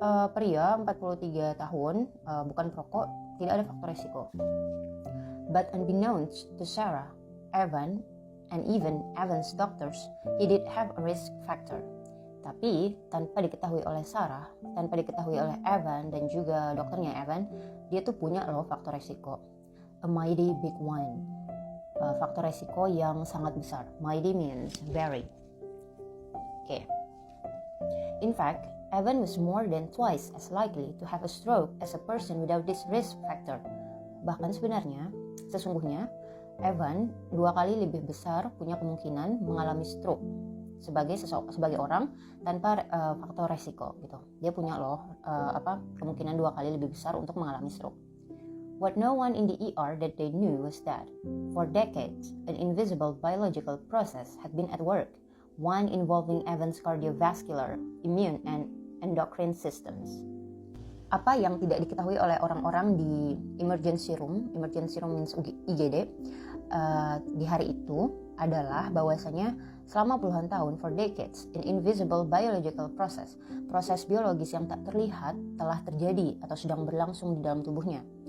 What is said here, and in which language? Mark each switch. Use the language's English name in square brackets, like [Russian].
[Indonesian] Pria 43 tahun, bukan perokok, tidak ada faktor resiko. [English] But unbeknownst to Sarah, Evan, and even Evan's doctors, he did have a risk factor. [Indonesian] Tapi tanpa diketahui oleh Sarah, tanpa diketahui oleh Evan dan juga dokternya Evan, dia tuh punya loh faktor resiko. [English] A mighty big one. [Indonesian] Faktor resiko yang sangat besar. [English] Mighty means very. Okay. In fact, Evan was more than twice as likely to have a stroke as a person without this risk factor. [Indonesian] Bahkan sesungguhnya, Evan 2 kali lebih besar punya kemungkinan mengalami stroke sebagai orang tanpa faktor resiko gitu. Dia punya kemungkinan 2 kali lebih besar untuk mengalami stroke. [English] What no one in the ER that they knew was that for decades an invisible biological process had been at work, one involving Evan's cardiovascular, immune, and endocrine systems. [Indonesian] Apa yang tidak diketahui oleh orang-orang di emergency room means IGD, di hari itu adalah bahwasanya selama puluhan tahun, [English] for decades, an invisible biological process, [Indonesian] proses biologis yang tak terlihat telah terjadi atau sedang berlangsung di dalam tubuhnya.